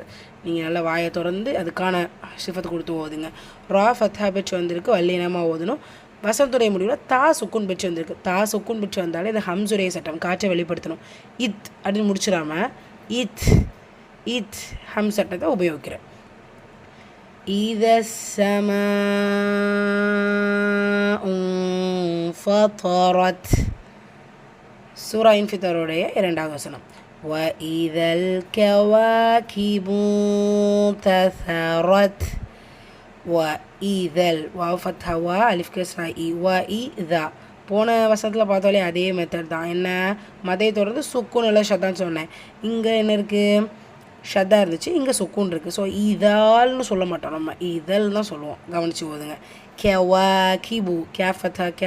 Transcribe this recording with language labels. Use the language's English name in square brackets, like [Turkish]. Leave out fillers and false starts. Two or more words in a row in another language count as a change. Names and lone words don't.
[Tamil] நீங்கள் நல்லா வாயை திறந்து அதுக்கான சிஃபத்தை கொடுத்து ஓதுங்க. ரா ஃபத்தா பெச்சு வந்திருக்கு, வல்லினமாக ஓதணும். வசனத்துடைய முடிவில் தா சுக்குன் பெச்சு வந்திருக்கு. தா சுக்குன் பெச்சு வந்தாலே இந்த ஹம்சுடைய சட்டம், காற்றை வெளிப்படுத்தணும். இத் அப்படின்னு முடிச்சிடாம இத் ஹம் சட்டத்தை உபயோகிக்கிறேன். [Arabic] إذا السماء انفطرت. [Tamil] சூரா இன்ஃபித்தாருடைய இரண்டாவது வசனம். [Arabic] وإذا الكواكب انتثرت. [Tamil] وإذا வாவ் ஃபத்ஹா வா அலிஃப் கஸ்ரா இ وإذا. போன வசனத்தில் பார்த்தாலே அதே மெத்தட் தான். என்ன மதை தொடர்ந்து சுக்குன் இல்லை ஷத்தான்னு சொன்னேன். இங்கே என்ன இருக்குது? ஷத்தா இருந்துச்சு, இங்கே சுக்கூன் இருக்குது. ஸோ இதால்னு சொல்ல மாட்டோம், நம்ம இதழ் தான் சொல்லுவோம். கவனித்து ஓதுங்க. கே வா கிபு. கே ஃபத்தா கே.